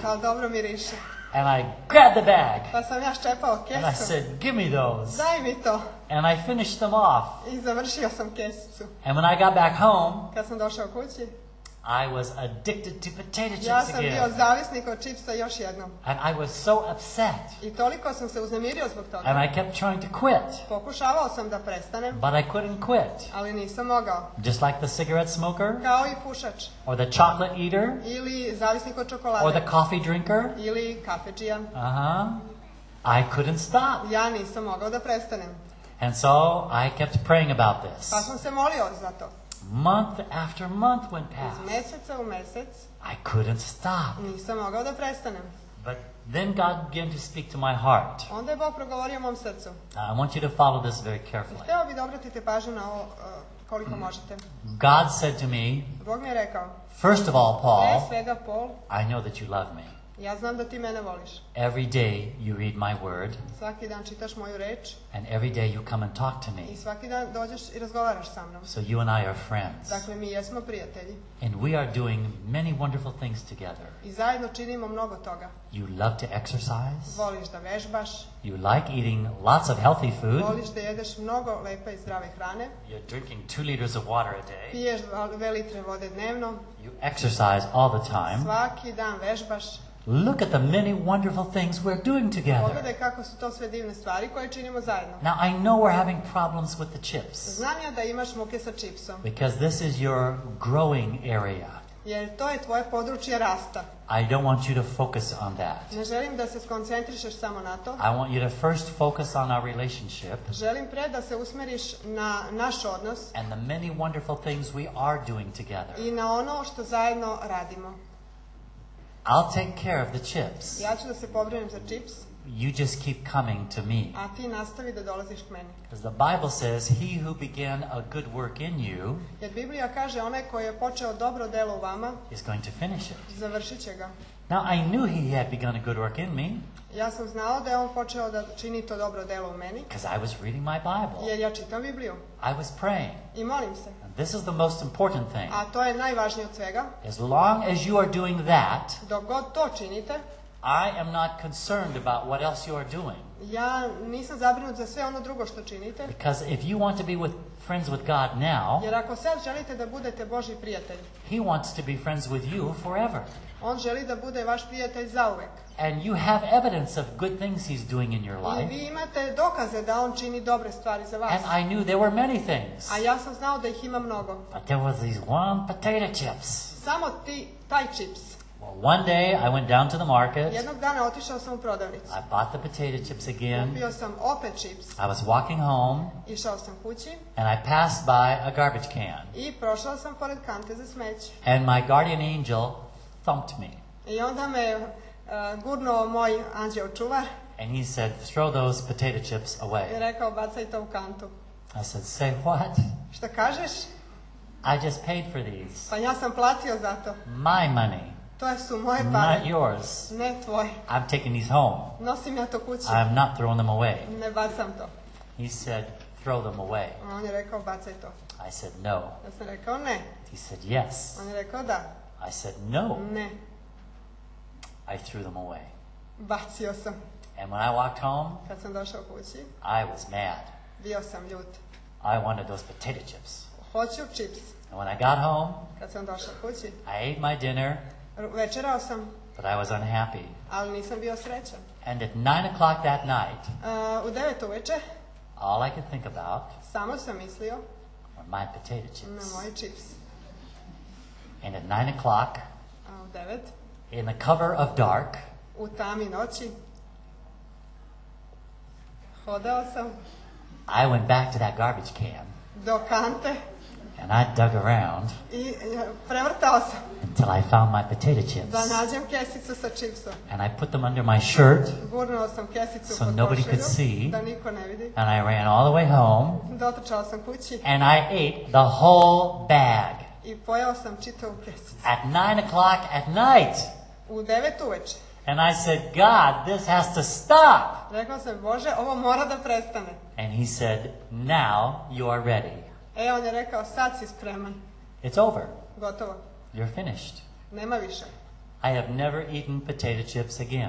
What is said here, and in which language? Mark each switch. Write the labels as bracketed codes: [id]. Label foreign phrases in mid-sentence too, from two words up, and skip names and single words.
[sr] Ali dobro miriše. [en] And I grabbed the bag. [sr] Pa sam ja ščepao [en] And I [sr] kesu. [en] said, give me those. [sr] Daj mi to. [en] And I finished them off. [sr] I završio sam kesicu. [en] And when I got back home, [sr] Kad sam došao kući, [en] I was addicted to potato [sr] ja [en] chips [sr] sam bio [en] again. [sr] zavisnik od čipsa još jednom. [en] And I was so upset. [sr] I toliko sam se uznemirio zbog toga. [en] And I kept trying to quit. [sr] Pokušavao sam da prestanem, [en] But I couldn't quit. [sr] ali nisam mogao. [en] Just like the cigarette smoker, [sr] Kao i pušač. [en] or the chocolate eater, [sr] Ili zavisnik od [en] or [sr] čokolade. [en] the coffee drinker. [sr] Ili kafedžija. [en] I couldn't stop. [sr] Ja nisam mogao da prestanem. [en] And so I kept praying about this. [sr] Pa sam se molio za to. [en] Month after month went [sr] Iz [en] past. [sr] meseca u mesec [en] I couldn't stop. [sr] nisam mogao da prestanem. [en] But then God began to speak to my heart. [sr] Onda je Bog progovorio mom srcu. [en] I want you to follow this very carefully. [sr] Hteo bi da obratite pažnju na ovo koliko možete. [en] God said to me, [sr] Bog mi je rekao: [en] first of all, [sr] "Pre Paul, svega, Paul, [en] I know that you love me. [sr] ja znam da ti mene voliš. [en] Every day you read my word, [sr] Svaki dan čitaš moju reč [en] and every day you come and talk to [sr] i [en] me. [sr] svaki dan dođeš i razgovaraš sa mnom. [en] So you and I are friends. [sr] Dakle, mi jesmo prijatelji [en] And we are doing many wonderful things together. [sr] i zajedno činimo mnogo toga. [en] You love to exercise. [sr] Voliš da vežbaš, [en] You like eating lots of healthy food. [sr] voliš da jedeš mnogo lepe i zdrave hrane, [en] You're drinking 2 liters of water a day. [sr] piješ 2 litre vode dnevno, [en] You exercise all the time. [sr] svaki dan vežbaš, [en] Look at the many wonderful things we're doing together. [sr] Pogledaj kako su to sve divne stvari koje činimo zajedno. [en] Now, I know we're having problems with the chips [sr] Znam ja da imaš muke sa čipsom, [en] because this is your growing area. [sr] jer to je tvoje područje rasta. [en] I don't want you to focus on that. [sr] Ne želim da se skoncentrišeš samo na to. [en] I want you to first focus on our relationship [sr] Želim pre da se usmeriš na naš odnos [en] and the many wonderful things we are doing together. [sr] i na ono što zajedno radimo. [en] I'll take care of the chips. [sr] Ja ću da se pobrinem za čips, [en] You just keep coming to me. [sr] a ti nastavi da dolaziš k meni. [en] Because the Bible says, he who began a good work in you [sr] Jer Biblija kaže onaj koji je počeo dobro delo u vama, [en] is going to finish it. [sr] završit će ga. [en] Now, I knew he had begun a good work in me [sr] Ja sam znao da je on počeo da čini to dobro delo u meni, [en] because I was reading my Bible. [sr] jer ja čitam Bibliju [en] I was praying. [sr] i molim se. [en] And this is the most important thing. [sr] A to je najvažnije od svega. [en] As long as you are doing that, [sr] Dok god to činite, [en] I am not concerned about what else you are doing. [sr] ja nisam zabrinut za sve ono drugo što činite. [en] Because if you want to be friends with God now, [sr] Jer ako sad želite da budete Božji prijatelj, [en] he wants to be friends with you forever. [sr] on želi da bude vaš prijatelj zauvek. [en] And you have evidence of good things he's doing in your [sr] I [en] life. [sr] vi imate dokaze da on čini dobre stvari za vas. [en] And I knew there were many things. [sr] A ja sam znao da ih ima mnogo. [en] But there was these one potato chips. [sr] Samo taj čips. [en] Well, one day I went down to the market. [sr] Jednog dana otišao sam u prodavnicu. [en] I bought the potato chips again. [sr] Kupio sam opet čips. [en] I was walking home [sr] Išao sam kući [en] and I passed by a garbage can. [sr] i prošao sam pored kante za smeće. [en] And my guardian angel thumped me. [sr] I onda me gurnuo moj anđeo čuvar [en] And he said, throw those potato chips [sr] i [en] away. [sr] rekao bacaj to u kantu. [en] I said, say what? [sr] Šta kažeš? [en] I just paid for these. [sr] Pa ja sam platio za to. [en] My money, [sr] To su moje [en] not [sr] pare, [en] yours. [sr] ne tvoje. [en] I'm taking these home. [sr] Nosim ja to kući, [en] I'm not throwing them away. [sr] ne bacam to. [en] He said, throw them away. [sr] A on je rekao bacaj to. [en] I said, no. [sr] Ja sam rekao ne. [en] He said, yes. [sr] On je rekao da. [en] I said, no. [sr] Ne. [en] I threw them away. [sr] Bacio sam. [en] And when I walked home, [sr] Kad sam došao kući, [en] I was mad. [sr] bio sam ljut. [en] I wanted those potato chips. [sr] Hoću čips. [en] And when I got home, [sr] Kad sam došao kući, [en] I ate my dinner, [sr] večerao sam, [en] but I was unhappy. [sr] ali nisam bio srećan. [en] And at 9 o'clock that night, [sr] U 9 uveče [en] all I could think about [sr] samo sam mislio [en] were my potato [sr] na [en] chips. [sr] moje čips. [en] And at 9 o'clock, [sr] A u 9, [en] in the cover of dark, [sr] u tami noći, hodao sam [en] I went back to that garbage can [sr] do kante [en] and I dug around [sr] i prevrtao sam [en] until I found my potato chips. [sr] da nađem kesicu sa čipsom. [en] And I put them under my shirt [sr] Gurnuo sam kesicu [en] So [sr] pod [en] nobody could [sr] košulju, [en] see. [sr] da niko ne vidi. [en] and I ran all the way home [sr] Dotrčao sam kući [en] and I ate the whole bag. [sr] i pojeo sam čitavu kesicu. [en] At 9 o'clock at night. [sr] U 9 uveče. [en] And I said, God, this has to stop. [sr] Rekao sam, Bože, ovo mora da prestane. [en] And he said, now you are ready. [sr] On je rekao, sad si spreman. [en] It's over. [sr] Gotovo. [en] You're finished. [sr] Nema više. [en] I have never eaten potato chips again.